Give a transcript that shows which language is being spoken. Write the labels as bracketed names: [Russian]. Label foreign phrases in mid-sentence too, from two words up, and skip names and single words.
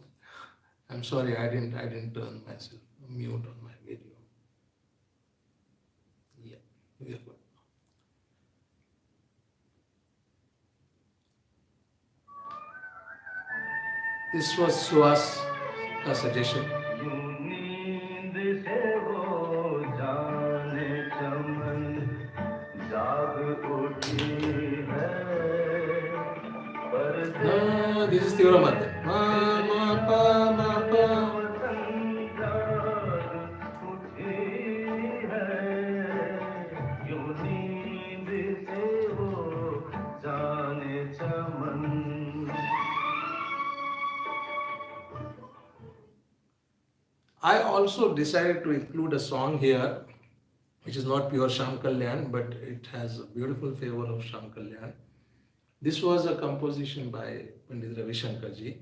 [English] I'm sorry, I didn't turn myself mute on my video. Yeah, we are good. This was Suhas suggestion. [Hindi] नींद से वो जाने चमन जाग उठी है [English] No, this is Tivra Madhya. [Hindi] Ma, ma, pa, ma, pa. जाग उठी है यूं नींद से वो जाने चमन [English] I also decided to include a song here, which is not pure Shyam Kalyan, but it has a beautiful flavor of Shyam Kalyan. This was a composition by Pandit Ravi Shankar ji.